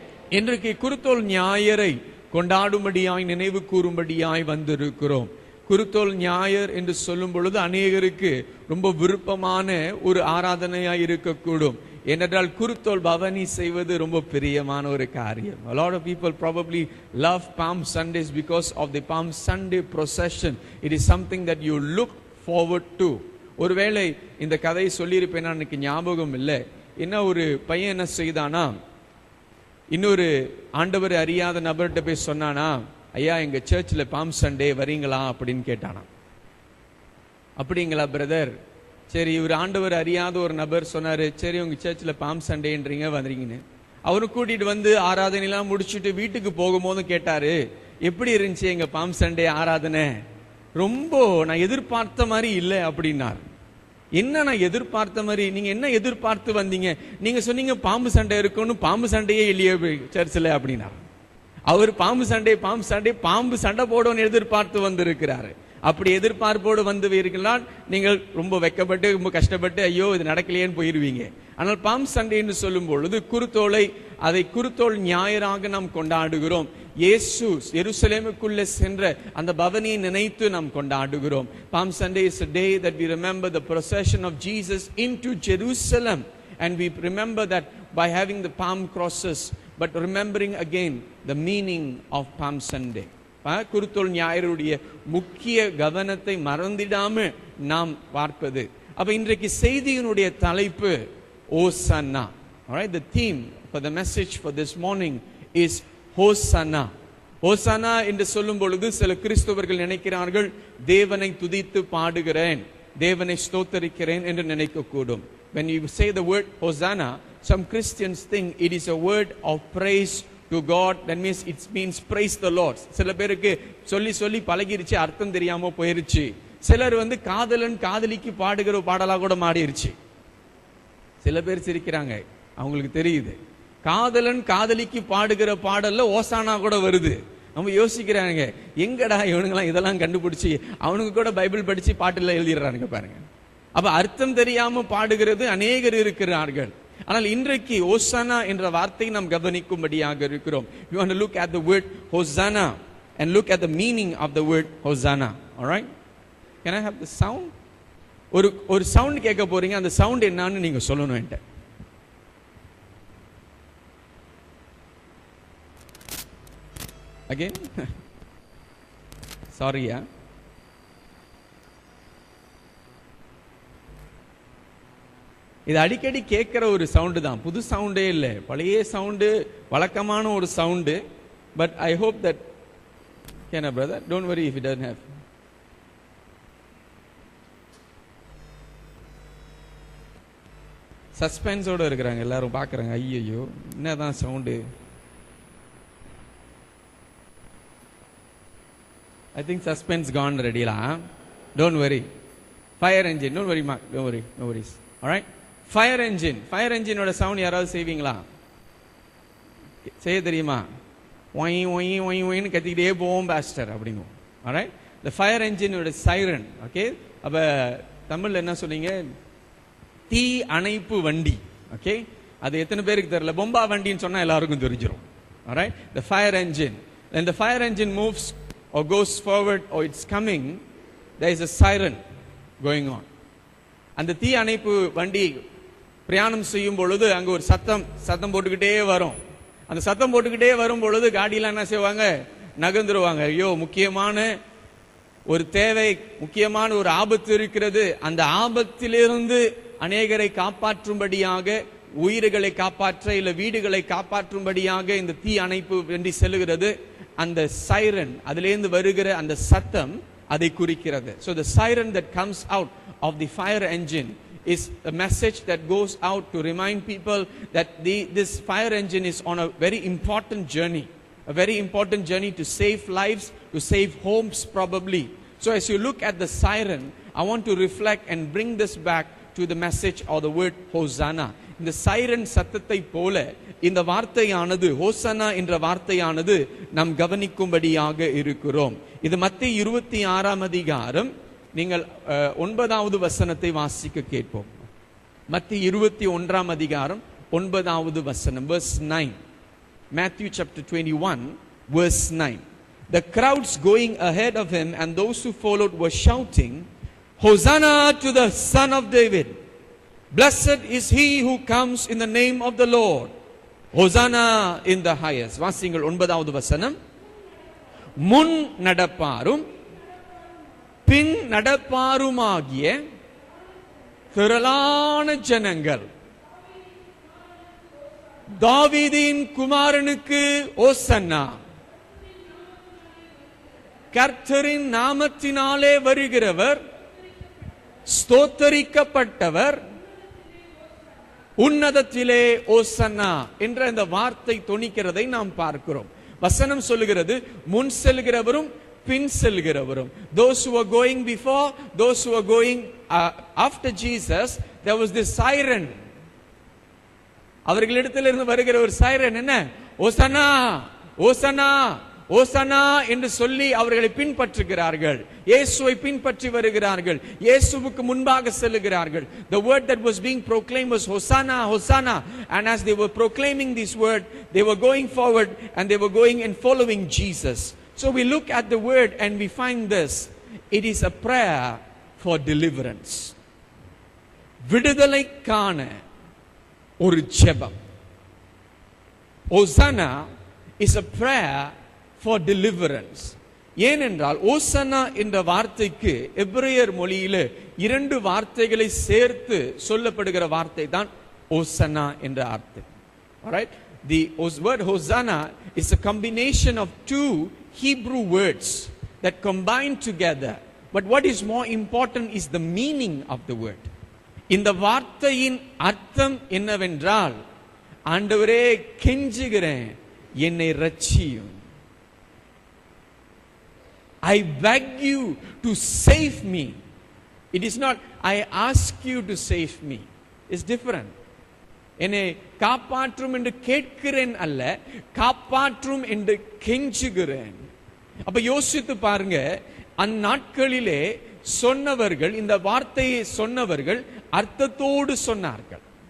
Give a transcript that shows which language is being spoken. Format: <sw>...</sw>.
<ta>இன்றைக்கு குருத்தோல் ஞாயிறை கொண்டாடும்படியாய், நினைவு கூறும்படியாய் வந்திருக்கிறோம். குருத்தோல் ஞாயிறு என்று சொல்லும் பொழுது அநேகருக்கு ரொம்ப விருப்பமான ஒரு ஆராதனையாய் இருக்கக்கூடும். ஏனென்றால் குருத்தோல் பவனி செய்வது ரொம்ப பிரியமான ஒரு காரியம்.</ta> <en>A lot of people probably love Palm Sundays because of the Palm Sunday procession. It is something that you look forward to.</en> <ta>ஒருவேளை இந்த கதையை சொல்லியிருப்பேன்னா எனக்கு ஞாபகம் இல்லை. என்ன, ஒரு பையன் என்ன செய்தானா, இன்னொரு ஆண்டவர் அறியாத நபர்கிட்ட போய் சொன்னானா, ஐயா எங்க சர்ச்சில் பாம் சண்டே வரீங்களா அப்படின்னு கேட்டானா. அப்படிங்களா பிரதர்? சரி, இவர் ஆண்டவர் அறியாத ஒரு நபர் சொன்னாரு, சரி உங்க சர்ச்சில் பாம் சண்டேன்றீங்க வந்துறீங்கன்னு. அவரு கூட்டிட்டு வந்து ஆராதனைலாம் முடிச்சுட்டு வீட்டுக்கு போகும்போது கேட்டாரு, எப்படி இருந்துச்சு எங்க பாம் சண்டே ஆராதனை? ரொம்ப நான் எதிர்பார்த்த மாதிரி இல்லை அப்படின்னார். என்ன நான் எதிர்பார்த்த மாதிரி? நீங்க என்ன எதிர்பார்த்து வந்தீங்க? நீங்க சொன்னீங்க பாம்பு சண்டை இருக்குன்னு, பாம்பு சண்டையே இல்லையே சர்ச்சில் அப்படின்னா. அவர் பாம்பு சண்டை போடணும்னு எதிர்பார்த்து வந்திருக்கிறாரு. அப்படி எதிர்பார்ப்போடு வந்து இருக்கிறால் நீங்கள் ரொம்ப வெக்கப்பட்டு ரொம்ப கஷ்டப்பட்டு ஐயோ இது நடக்கலையேன்னு போயிருவீங்க. ஆனால் பாம் சண்டேன்னு சொல்லும் பொழுது அதை குருத்தோல் ஞாயிறாக நாம் கொண்டாடுகிறோம். இயேசு எருசலேமுக்குள்ளே சென்ற அந்த பவனியை நினைத்து நாம் கொண்டாடுகிறோம்.</ta> <en>Palm Sunday is a day that we remember the procession of Jesus into Jerusalem, and we remember that by having the palm crosses, but remembering again the meaning of Palm Sunday.</en> <ta>குருத்தோல் ஞாயிறுடைய முக்கிய கவனத்தை மறந்திடாம நாம் பார்ப்பது. அப்ப இன்றைக்கு செய்தியினுடைய தலைப்பு ஓசன்னா.</ta> <en>Alright, the theme for the message for this morning is hosanna.</en> <ta>ஹோசன்னா என்று சொல்லும் பொழுது சில கிறிஸ்தவர்கள் நினைக்கிறார்கள், தேவனை துதித்து பாடுகிறேன், தேவனை ஸ்தோத்தரிக்கிறேன் என்று நினைக்கக்கூடும்.</ta> <en>When you say the word Hosanna, some Christians think it is a word of praise to God. That means it means praise the Lord.</en> <ta>சில பேருக்கு சொல்லி சொல்லி பழகிருச்சு, அர்த்தம் தெரியாம போயிருச்சு. சிலர் காதலன் காதலிக்கு பாடுகிற பாடலா கூட மாறிடுச்சு. சில பேர் சிரிக்கிறாங்க, அவங்களுக்கு தெரியுது காதலன் காதலிக்கு பாடுகிற பாடல்ல ஓசானா கூட வருது. நம்ம யோசிக்கிறாங்க, எங்கடா இவனுங்களாம் இதெல்லாம் கண்டுபிடிச்சி அவனுக்கு கூட பைபிள் படிச்சு பாட்டுல எழுதிடுறாங்க பாருங்க. அப்ப அர்த்தம் தெரியாம பாடுகிறது அநேகர் இருக்கிறார்கள். ஆனால் இன்றைக்கு ஓசானா என்ற வார்த்தையை நாம் கவனிக்கும்படியாக இருக்கிறோம்.</ta> <en>We want to look at the word Hosanna and look at the meaning of the word Hosanna. All right? Can I have the sound?</en> <ta>ஒரு சவுண்ட் கேட்க போறீங்க, அந்த சவுண்ட் என்னன்னு நீங்க சொல்லணும் என்கிட்ட.</ta> <en>Again? Sorry, yeah.</en> <ta>இது அடிக்கடி கேட்கிற ஒரு சவுண்டு தான், புது சவுண்டே இல்லை, பழைய சவுண்டு, வழக்கமான ஒரு sound.</ta> <en>But I hope that can brother don't worry if it doesn't have.</en> <ta>சஸ்பென்ஸோட இருக்கிறாங்க எல்லாரும், பார்க்குறாங்க, ஐயோ என்னதான் sound.</ta> <en>I think suspense gone already la. Don't worry. Fire engine. Don't worry, Mark. Don't worry. No worries. All right. Fire engine. Fire engine</en> <ta>oda sound யாராவது செய்வீங்களா? செய்ய தெரியுமா? Y Y Y ஒய்னு கத்திக்கிட்டே போவோம் பாஸ்டர் அப்படிங்க.</ta> <en>All right. The fire engine oda siren. Okay.</en> <ta>அப்ப தமிழ்ல என்ன சொன்னீங்க? தீ அணைப்பு வண்டி. Okay. அது எத்தனை பேருக்கு தெரியல? பொம்பா வண்டின்னு சொன்னா எல்லாருக்கும் தெரிஞ்சிரும்.</ta> <en>All right. The fire engine. When the fire engine moves or goes forward or it's coming, there is a siren going on.</en> <ta>அந்த தீ அணைப்பு வண்டி பிரயாணம் செய்யும் பொழுது அங்க ஒரு சத்தம் போட்டுக்கிட்டே வரும். அந்த சத்தம் போட்டுக்கிட்டே வரும் பொழுது காடியெல்லாம் என்ன செய்வாங்க? நகர்ந்துருவாங்க. ஐயோ முக்கியமான ஒரு தேவை, முக்கியமான ஒரு ஆபத்து இருக்கிறது, அந்த ஆபத்திலிருந்து அநேகரை காப்பாற்றும்படியாக, உயிர்களை காப்பாற்ற இல்ல வீடுகளை காப்பாற்றும்படியாக இந்த தீ அணைப்பு வண்டி செல்லுகிறது. அந்த சைரன், அதிலிருந்து வருகிற அந்த சத்தம் அதை குறிக்கிறது.</ta> <en>So the siren that comes out of the fire engine is a message that goes out to remind people that this fire engine is on a very important journey, a very important journey to save lives, to save homes probably. So as you look at the siren, I want to reflect and bring this back to the message or the word Hosanna.</en> <ta>இந்த siren சத்தத்தை போல இந்த வார்த்தையானது, ஹோசன்னா என்ற வார்த்தையானது நாம் கவனிக்கும்படியாக இருக்கிறோம். இது மத்தேயு 26ஆம் அதிகாரம், நீங்கள் 9வது வசனத்தை வாசிக்க கேட்போம். மத்தேயு 21ஆம் அதிகாரம் 9வது வசனம்,</ta> <en>verse 9. Matthew chapter 21 verse 9. The crowds going ahead of him and those who followed were shouting, Hosanna to the Son of David. Blessed is he who comes in the name of the Lord. Hosanna in the highest.</en> <ta>வாசிங்கள் 9வது வசனம். முன் நடப்பாரும் பின் நடப்பாருமாகிய திரளான ஜனங்கள் தாவீதின் குமாரனுக்கு ஓசன்னா, கர்த்தரின் நாமத்தினாலே வருகிறவர் ஸ்தோத்தரிக்கப்பட்டவர் உன்னதத்திலே ஓசன்னா என்ற இந்த வார்த்தை தொனிக்கிறதை நாம் பார்க்கிறோம். வசனம் சொல்லுகிறது, முன் செல்கிறவரும் பின் செல்கிறவரும்.</ta> <en>Those who were going before, those who were going after Jesus, there was this siren.</en> <ta>அவர்களிடத்திலிருந்து வருகிற ஒரு சைரன் என்ன? ஓசன்னா, ஓசன்னா, ஓசன்னா என்று சொல்லி அவர்களை பின்பற்றுகிறார்கள். இயேசுவை பின்பற்றி வருகிறார்கள். இயேசுவுக்கு முன்பாக செல்லுகிறார்கள்.</ta> <en>The word that was being proclaimed was Hosanna, Hosanna. And as they were proclaiming this word, they were going forward and they were going and following Jesus. So we look at the word and we find this. It is a prayer for deliverance.</en> <ta>விடுதலைக்கான ஒரு ஜெபம்.</ta> <en>Hosanna is a prayer for deliverance.</en> <ta>ஏனென்றால் ஓசன்னா என்ற வார்த்தைக்கு எபிரேயர் மொழியிலே 2 வார்த்தைகளை சேர்த்து சொல்லப்படுகிற வார்த்தை தான் ஓசன்னா என்ற அர்த்தம்.</ta> <en>Alright, the word Hosanna is a combination of 2 Hebrew words that combine together. But what is more important is the meaning of the word.</en> <ta>இந்த வார்த்தையின் அர்த்தம் என்னவென்றால், ஆண்டவரே கெஞ்சுகிறேன், என்னை ரட்சியும்.</ta> <en>I beg you to save me. It is not I ask you to save me. It's different.</en> <ta>என்னை காப்பாற்றும் என்று கேட்கிறேன் அல்ல, காப்பாற்றும் என்று கெஞ்சுகிறேன். அப்ப யோசித்து பாருங்க, அந்நாட்களிலே சொன்னவர்கள், இந்த வார்த்தையை சொன்னவர்கள் அர்த்தத்தோடு சொன்னார்கள்.</ta>